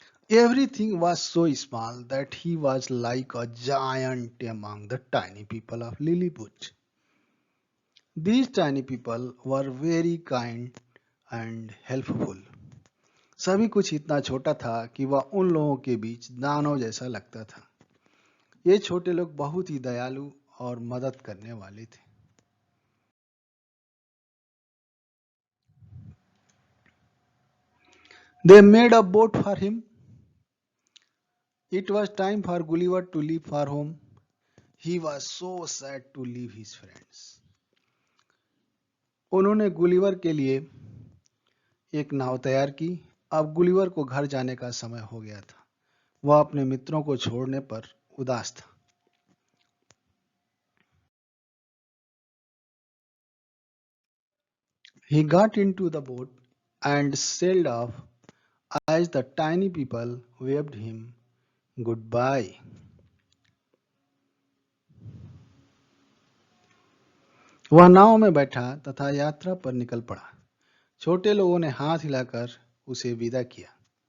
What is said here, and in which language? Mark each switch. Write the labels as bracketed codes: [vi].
[en] Everything was so small that he was like a giant among the tiny people of Lilliput. These tiny people were very kind and helpful. [hi] सभी कुछ इतना छोटा था कि वह उन लोगों के बीच दानव जैसा लगता था। ये छोटे लोग बहुत ही दयालु और मदद करने वाले थे। [en] They made a boat for him. It was time for Gulliver to leave for home. He was so sad to leave his friends. [hi] उन्होंने गुलिवर के लिए एक नाव तैयार की। अब गुलिवर को घर जाने का समय हो गया था। वह अपने मित्रों को छोड़ने पर उदास था। [en] He got into the boat and sailed off as the tiny people waved him goodbye. [hi] वह नाव में बैठा तथा यात्रा पर निकल पड़ा। छोटे लोगों ने हाथ हिलाकर उसे विदा किया।